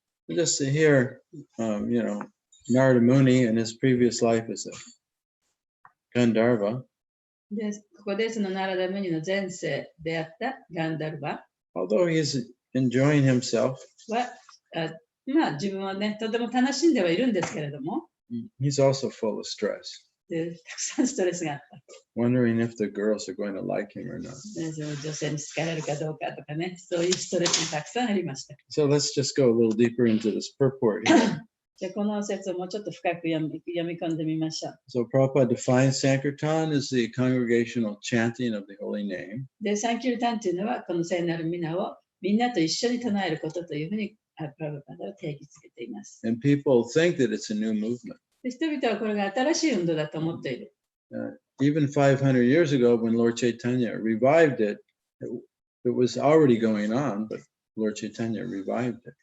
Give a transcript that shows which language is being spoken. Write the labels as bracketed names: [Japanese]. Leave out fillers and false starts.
[English] Just to hear, Narada Muni in his previous life as a Gandharva, [Japanese] で、ここでそのナラダムニの前世であったガンダルバ [English] although he's enjoying himself, [Japanese] は、まあ自分はね、とても楽しんではいるんですけれども、 [English] he's also full of stress, [Japanese] でたくさんストレスがあった。 [English] wondering if the girls are going to like him or not. [Japanese] その女性に好かれるかどうかとかね、そういうストレスがたくさんありました。 [English] So let's just go a little deeper into this purport here. [Japanese] じゃあこの説をもうちょっと深く読み込んでみましょう。 [English] So Prabhupada defines Sankirtan as the congregational chanting of the holy name. [Japanese] で、サンキュルタンというのは、この聖なる皆をみんなと一緒に唱えることというふうにプラバパダは定義づけています。 [English] And people think that it's a new movement. [Japanese] で、人々はこれが新しい運動だと思っている。 [English] Even 500 years ago, when Lord Chaitanya revived it, it was already going on, but Lord Chaitanya revived it.